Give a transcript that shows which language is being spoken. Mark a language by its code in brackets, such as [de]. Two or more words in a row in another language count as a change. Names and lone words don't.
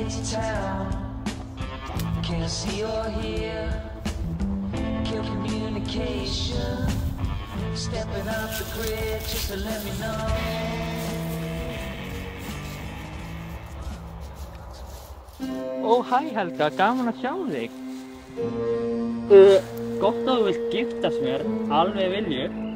[en] town. Can't see or hear. Kill communication. Stepping off the grid just to let me know. [is] Ó, hæ Helga, gaman að sjá þig. Gott að þú vilt giftast mér, alveg viljur.